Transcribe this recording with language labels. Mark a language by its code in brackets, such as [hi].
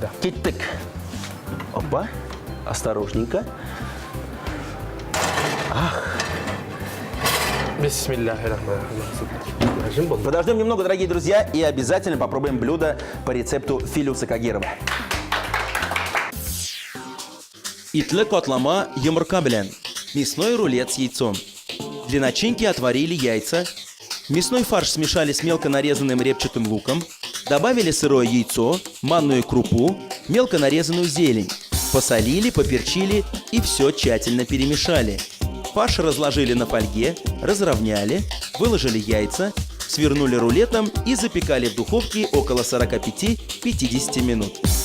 [tt] Киттек. [ru] Опа. Осторожненько. [ar] Бисмиллахиррахманиррахим. [ru] Подождем немного, дорогие друзья, и обязательно попробуем блюдо по рецепту Филюса Кагирова. [tt] Итле котлама йомырка белән. [ru] Мясной рулет с яйцом. Для начинки отварили яйца. Мясной фарш смешали с мелко нарезанным репчатым луком. Добавили сырое яйцо, манную крупу, мелко нарезанную зелень. Посолили, поперчили и все тщательно перемешали. Фарш разложили на фольге, разровняли, выложили яйца, свернули рулетом и запекали в духовке около 45-50 минут.